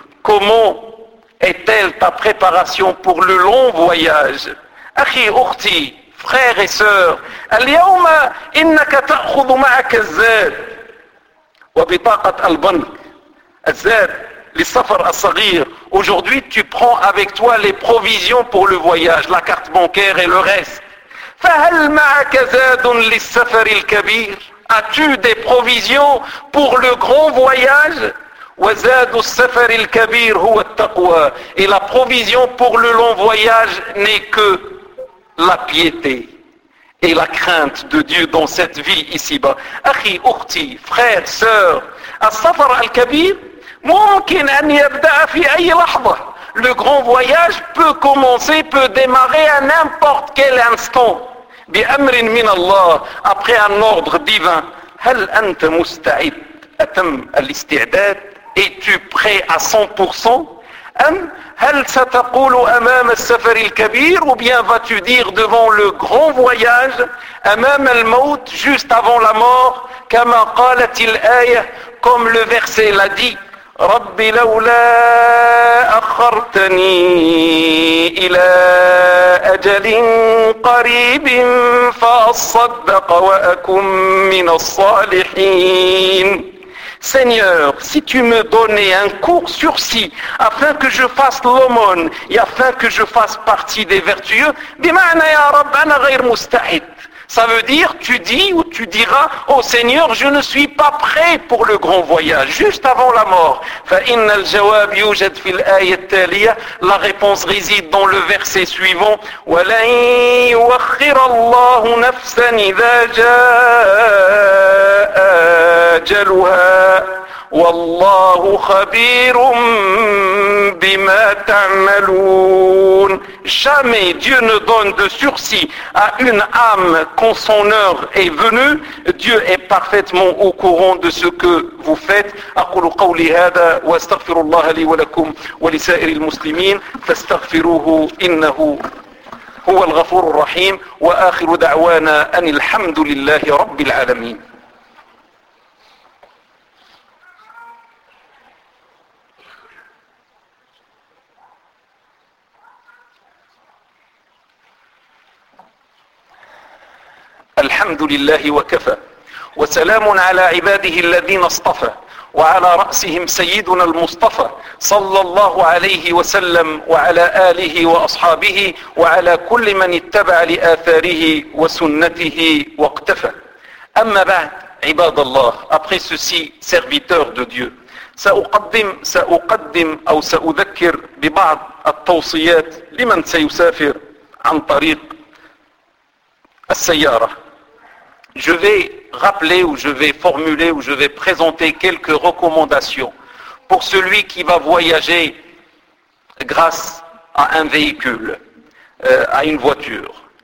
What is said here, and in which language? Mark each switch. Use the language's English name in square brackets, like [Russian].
[French] Comment est-elle ta préparation pour le long voyage. [Arabic] أخي أختي [French] frère et sœur. [Arabic] اليوم إنك تأخذ معك الزاد وبطاقة البنك. الزاد للسفر الصغير. [French] Aujourd'hui, tu prends avec toi les provisions pour le voyage, la carte bancaire et le reste. [Arabic] فهل معك زاد للسفر الكبير. [French] As-tu des provisions pour le grand voyage. [Arabic] وزاد السفر الكبير هو التقوى. [French] Et la provision pour le long voyage n'est que la piété et la crainte de Dieu dans cette vie ici-bas. [Arabic] أخي أختي [French] frère, sœur. [Arabic] السفر الكبير ممكن أن يبدأ في أي لحظة. [French] Le grand voyage peut commencer, peut démarrer à n'importe quel instant. [Arabic] بأمر من الله. [French] Après un ordre divin. [Arabic] هل أنت مستعد. أتم الاستعداد. [French] Es-tu prêt à 100%. [Arabic] أم هل ستقول أمام السفر الكبير. [French] Ou bien vas-tu dire devant le grand voyage. [Arabic] أمام الموت. [French] Juste avant la mort. [Arabic] كما قالت الآية. [French] Comme le verset l'a dit. [Arabic] رب لولا أخرتني إلى أجل قريب فأصدق وأكن من الصالحين. [French] Seigneur, si tu me donnais un court sursis afin que je fasse l'aumône et afin que je fasse partie des vertueux, [Arabic] bima'na ya rabbana ghayr musta'id. [French] Ça veut dire, tu dis ou tu diras, oh Seigneur, je ne suis pas prêt pour le grand voyage, juste avant la mort. [Arabic] فَإِنَّ الْجَوَابِ يُوجَدْ فِي الْآيَةِ التَّالِيَةِ. [French] La réponse réside dans le verset suivant. [Arabic] وَلَنْ يُوَخِّرَ اللَّهُ نَفْسًا إِذَا جَاءَ أَجَلُهَا وَاللَّهُ خَبِيرٌ بِمَا تَعْمَلُونَ. [French] Jamais Dieu ne donne de sursis à une âme quand son heure est venue. Dieu est parfaitement au courant de ce que vous faites. [Arabic] أقول قولي هذا واستغفر الله لي ولكم ولسائر المسلمين فاستغفروه إنه هو الغفور الرحيم وآخر دعوانا أن الحمد لله رب العالمين. الحمد لله وكفى وسلام على عباده الذين اصطفى وعلى رأسهم سيدنا المصطفى صلى الله عليه وسلم وعلى آله وأصحابه وعلى كل من اتبع لآثاره وسنته واقتفى. أما بعد عباد الله, [French] après ceci serviteur de Dieu, [Arabic] سأقدم أو سأذكر ببعض التوصيات لمن سيسافر عن طريق السيارة. [French] Je vais rappeler ou je vais formuler ou je vais présenter quelques recommandations pour celui qui va voyager grâce à un véhicule, à une voiture.